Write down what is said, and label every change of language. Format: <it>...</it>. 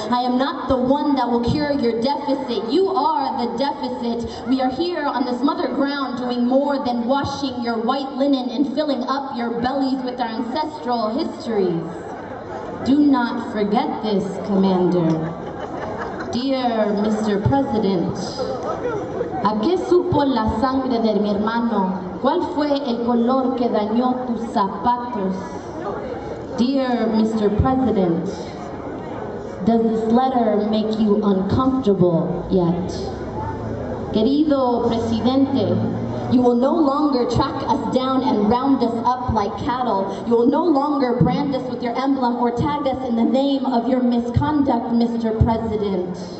<en>I am not the one that will cure your deficit. You are the deficit. We are here on this mother ground doing more than washing your white linen and filling up your bellies with our ancestral histories. Do not forget this, Commander. Dear Mr. President,</en> <es>¿A qué supo la sangre de mi hermano? ¿Cuál fue el color que dañó tus zapatos?</es> <en>Dear Mr. President, does this letter make you uncomfortable yet?</en> <es>Querido Presidente,</es> <en>you will no longer track us down and round us up like cattle. You will no longer brand us with your emblem or tag us in the name of your misconduct, Mr. President.</en>